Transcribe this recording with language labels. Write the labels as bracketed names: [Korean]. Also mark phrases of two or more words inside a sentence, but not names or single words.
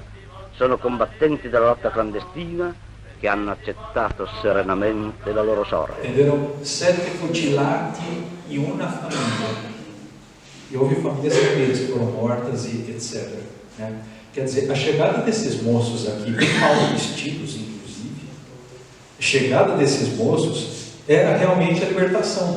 [Italian] Sono combattenti della lotta clandestina che hanno accettato serenamente la loro sorte. [Portuguese] Entenderam? 7 futilati e uma família. E houve famílias inteiras que foram mortas e etc. Né? Quer dizer, a chegada desses moços aqui, bem mal vestidos, inclusive, a chegada desses moços era realmente a libertação.